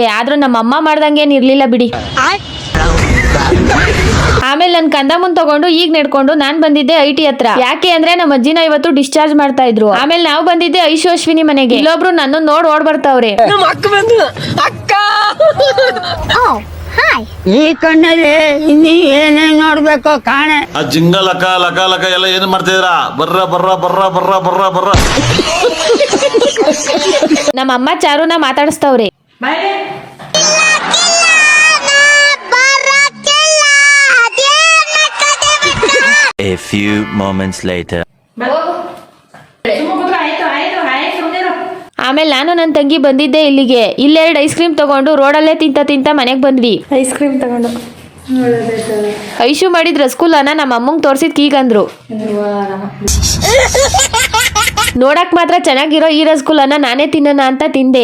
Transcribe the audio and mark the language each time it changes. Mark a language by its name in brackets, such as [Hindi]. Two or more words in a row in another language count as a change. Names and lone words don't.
[Kannada] ಆದ್ರೂ ನಮ್ಮ ಅಮ್ಮ ಮಾಡ್ದಂಗೇನ್ ಇರ್ಲಿಲ್ಲ ಬಿಡಿ. ಆಮೇಲೆ ನನ್ ಕಂದ ಮುಂದ್ ತಗೊಂಡು ಈಗ ನೆಡ್ಕೊಂಡು ನಾನ್ ಬಂದಿದ್ದೆ ಐಟಿ ಹತ್ರ. ಯಾಕೆ ಅಂದ್ರೆ ನಮ್ಮ ಅಜ್ಜಿನ ಇವತ್ತು ಡಿಸ್ಚಾರ್ಜ್ ಮಾಡ್ತಾ ಇದ್ರು. ಆಮೇಲೆ ನಾವು ಬಂದಿದ್ದೆ ಐಶು ಅಶ್ವಿನಿ ಮನೆಗೆ. ಇಲ್ಲೊಬ್ರು ನನ್ನ ನೋಡ್ ಓಡ್ ಬರ್ತಾವ್ರೆ. ಈ ಕಣ್ಣಲ್ಲಿ ಇನ್ನೀ ಏನೇನ್ ನೋಡ್ಬೇಕೋ ಕಾಣೆ. ಆ ಜಿಂಗ ಲಕ ಲಕ ಲಕ ಎಲ್ಲ ಏನ್ ಮಾಡ್ತಿದ್ರ? ಬರ್ರ ಬರ್ರ ಬರ್ರ ಬರ್ರ ಬರ್ರ ಬರ್ರ. ನಮ್ಮ ಅಮ್ಮ ಚಾರುನ ಮಾತಾಡಿಸ್ತವ್ರೆ. [English] A few moments later. [Kannada] ಆಮೇಲೆ ನಾನು ನನ್ನ ತಂಗಿ ಬಂದಿದ್ದೆ ಇಲ್ಲಿಗೆ. ಇಲ್ಲೆರಡು ಐಸ್ ಕ್ರೀಮ್ ತಗೊಂಡು ರೋಡಲ್ಲೇ ತಿಂತ ಮನೆಗೆ ಬಂದ್ವಿ. ಐಸ್ ಕ್ರೀಮ್ ತಗೊಂಡು ಐಶು ಮಾಡಿದ ರಸಗುಲ್ಲನ ನಮ್ಮ ಅಮ್ಮಂಗ್ ತೋರ್ಸಿದ್ ಕೀಗಂದ್ರು. ನೋಡಕ್ ಮಾತ್ರ ಚೆನ್ನಾಗಿರೋ ಈ ರಸಗುಲ್ಲನ ನಾನೇ ತಿನ್ನೋಣ ಅಂತ ತಿಂದೆ.